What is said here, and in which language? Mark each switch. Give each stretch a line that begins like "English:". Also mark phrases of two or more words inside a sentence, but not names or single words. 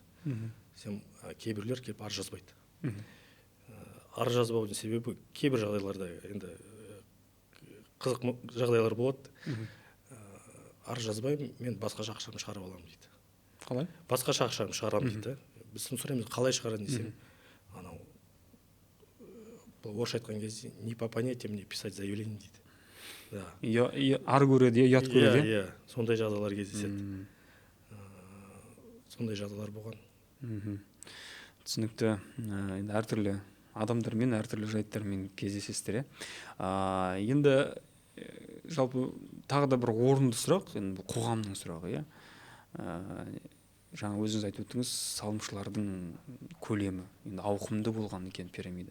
Kazakh: Кейбіреулер келіп арыз жазбайды. Арыз жазбаудың себебі кейбір жағдайларда енді қызық жағдайлар болады. Арыз жазбаймын, мен басқаша ақшамды шығарып аламын дейді. Қалай? Басқаша ақшамды шығарамын дейді. Біз сұраймыз, қалай шығарады десем, анау орысша айтқан кезде
Russian: не по понятиям не писать заявление
Kazakh: дейді. Да. Ар көреді, ұят көреді. Иә, сондай жағдайлар кездеседі. Сондай жағдайлар болған. Түсінікті. Енді әртүрлі адамдармен, әртүрлі жайттармен кездесесіздер. Енді жалпы тағы да бір орынды сұрақ, енді қоғамның сұрағы, жаңа өзіңіз айтып өттіңіз, салымшылардың көлемі енді ауқымды болған екен пирамида.